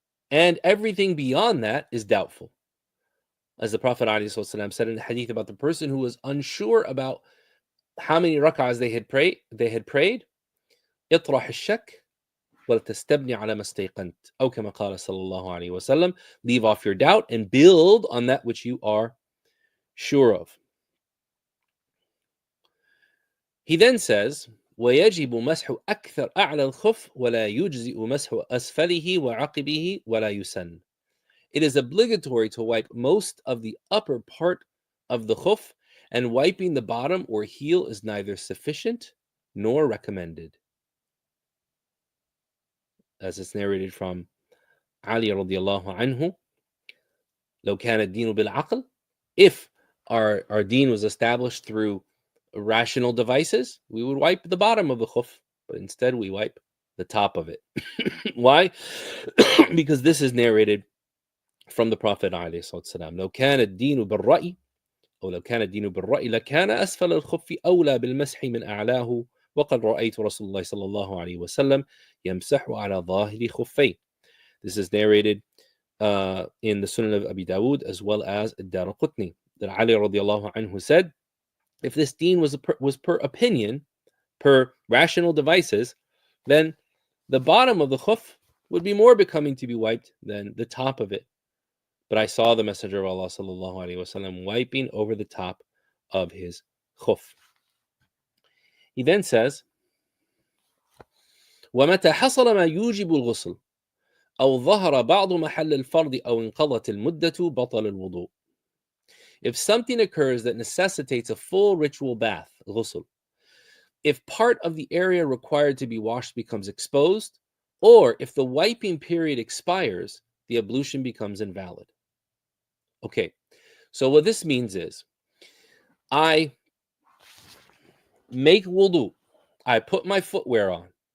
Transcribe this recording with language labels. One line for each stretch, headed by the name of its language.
English: And everything beyond that is doubtful. As the Prophet ﷺ said in the hadith about the person who was unsure about how many rak'ahs they had prayed,
Arabic: اطرح الشك ولتستبني على ما استيقنت أو كما قال صلى الله عليه وسلم,
English: leave off your doubt and build on that which you are sure of. He then says,
Arabic: ويجب مسح أكثر أعلى الخف ولا يجزئ مسح أسفله وعقبه ولا يسن.
English: It is obligatory to wipe most of the upper part of the khuf, and wiping the bottom or heel is neither sufficient nor recommended. As it's narrated from Ali radiallahu anhu,
Arabic: لو كان الدين بالعقل,
English: if our deen was established through rational devices, we would wipe the bottom of the khuf, but instead we wipe the top of it. Why? Because this is narrated from the Prophet عليه الصلاة والسلام.
Arabic: لو كان الدين بالرأي أو لو كان الدين بالرأي لكان أسفل الخف أولى بالمسح من أعلاه وقد رأيت رسول الله صلى الله عليه وسلم يمسح على ظاهر خفيه.
English: This is narrated in the Sunan of Abi Dawud as well as Ad-Daraqutni, that Ali radiallahu anhu said, if this deen was per opinion, per rational devices, then the bottom of the khuf would be more becoming to be wiped than the top of it. But I saw the Messenger of Allah sallallahu alaihi wasallam wiping over the top of his khuf. He then says,
Arabic: وَمَتَى حَصَلَ مَا يُوجِبُ الْغُسْلِ أو ظهر بعض محل الفرض أو انقضت المدة بطل الوضوء.
English: If something occurs that necessitates a full ritual bath, ghusl, if part of the area required to be washed becomes exposed, or if the wiping period expires, the ablution becomes invalid. Okay, so what this means is, I make wudu, I put my footwear on.